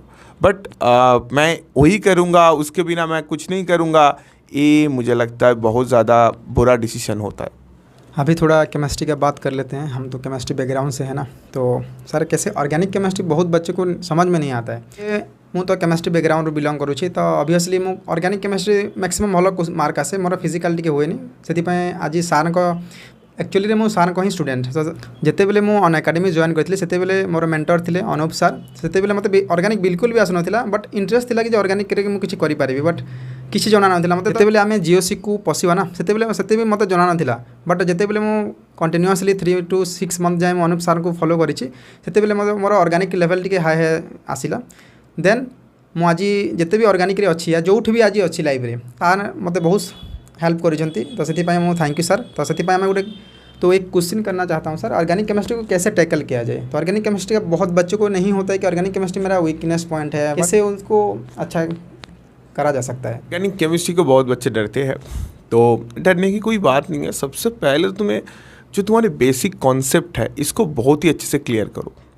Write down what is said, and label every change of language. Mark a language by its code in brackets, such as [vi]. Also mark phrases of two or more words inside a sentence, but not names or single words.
[hi] बट मैं वही करूँगा, उसके बिना मैं कुछ नहीं करूँगा, ये मुझे लगता है बहुत ज़्यादा बुरा डिसीजन होता है। अभी थोड़ा केमिस्ट्री का बात कर लेते हैं, हम तो [en] chemistry background [hi] से है ना, तो सर कैसे [en] organic chemistry [hi] बहुत बच्चे को समझ में नहीं आता है। [or] ମୁଁ ତ କେମିଷ୍ଟ୍ରି ବ୍ୟାକଗ୍ରାଉଣ୍ଡରୁ ବିଲଙ୍ଗ କରୁଛି, ତ ଅବଭିୟସ୍ଲି ମୁଁ [en] organic chemistry maximum [or] ଭଲ ମାର୍କ ଆସେ, ମୋର ଫିଜିକାଲ୍ ଟିକେ ହୁଏନି, ସେଥିପାଇଁ ଆଜି ସାର୍ଙ୍କ एक्चुअली ମୁଁ ସାର୍ଙ୍କ ହିଁ ଷ୍ଟୁଡେଣ୍ଟ। ଯେତେବେଳେ ମୁଁ ଅନ୍ ଏକାଡେମୀ ଜଏନ୍ କରିଥିଲି ସେତେବେଳେ ମୋର ମେଣ୍ଟର ଥିଲେ ଅନୁପ ସାର୍। ସେତେବେଳେ ମୋତେ ଅର୍ଗାନିକ୍ ବିଲକୁଲ ବି ଆସୁନଥିଲା, [en] but interest [or] ଥିଲା କି ଯେ ଅର୍ଗାନିକ୍ରେ ମୁଁ କିଛି କରିପାରିବି, ବଟ୍ କିଛି ଜଣା ନଥିଲା ମୋତେ। ଯେତେବେଳେ ଆମେ ଜିଓସିକୁ ପଶିବା ନା, ସେତେ ବି ମୋତେ ଜଣା ନଥିଲା, ବଟ୍ ଯେତେବେଳେ ମୁଁ କଣ୍ଟିନ୍ୟୁଅସଲି 3 to 6 ମନ୍ଥ ଯାଏଁ ମୁଁ ଅନୁପ ସାର୍ଙ୍କୁ ଫଲୋ କରିଛି, ସେତେବେଳେ ମୋର [en] organic level [or] ଟିକେ ହାଇ ଆସିଲା। ଦେନ୍ ମୁଁ ଆଜି ଯେତେ ବି ଅର୍ଗାନିକ୍ରେ ଅଛି या ଯେଉଁଠି ବି ଆଜି ଅଛି ଲାଇଫ୍ରେ, ସାର୍ ମୋତେ ବହୁତ ହେଲ୍ପ କରିଛନ୍ତି, तो ସେଥିପାଇଁ ମୁଁ [en] thank you sir. [hi] तो [or] ସେଥିପାଇଁ ଆମେ ଗୋଟେ [hi] तो एक क्वेश्चन करना चाहता हूँ सर, [en] organic chemistry [hi] को कैसे टैकल किया जाए? तो [en] organic chemistry [hi] का बहुत बच्चों को नहीं होता है कि [en] organic chemistry [hi] मेरा [en] weakness point [hi] है, कैसे उसको अच्छा करा जा सकता है? [en] organic chemistry [hi] को बहुत बच्चे डरते हैं, तो डरने की कोई बात नहीं है। सबसे पहले तुम्हें जो तुम्हारे [en] basic concept [hi] है इसको बहुत ही अच्छे से क्लियर करो।